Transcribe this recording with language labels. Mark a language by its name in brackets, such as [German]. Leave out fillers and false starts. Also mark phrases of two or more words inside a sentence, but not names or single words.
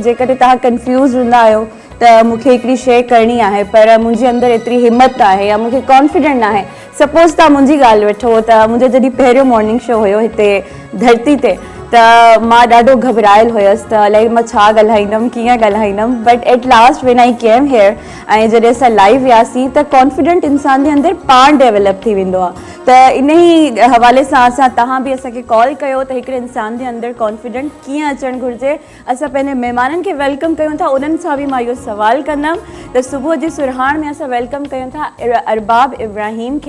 [Sindhi] जेकॾहिं तव्हां कंफ्यूज़ हूंदा आहियो त मूंखे हिकिड़ी शइ करणी आहे पर मुंहिंजे अंदरि एतिरी हिमत आहे या मूंखे कॉन्फिडेंट आहे। सपोज़ तव्हां मुंहिंजी ॻाल्हि वठो त मुंहिंजो जॾहिं पहिरियों [English] morning show [Sindhi] हुयो हिते धरती ते, त मां ॾाढो घबरायल हुयसि त अलाए मां छा ॻाल्हाईंदमि, कीअं ॻाल्हाईंदमि, [English] But at last when I came here [Sindhi] ऐं जॾहिं असां लाइव वियासीं त कॉन्फिडेंट इंसान जे अंदरि पाण डेवलप थी वेंदो आहे। त इन ई हवाले सां असां तव्हां बि असांखे कॉल कयो त हिकिड़े इंसान जे अंदरि कॉन्फिडेंट कीअं अचणु घुरिजे। असां पंहिंजे महिमाननि खे वेलकम कयूं था, उन्हनि सां बि मां इहो सवाल कंदमि त सुबुह जी सुरहाण में असां वेलकम कयूं था अरबाब इब्राहिम खे।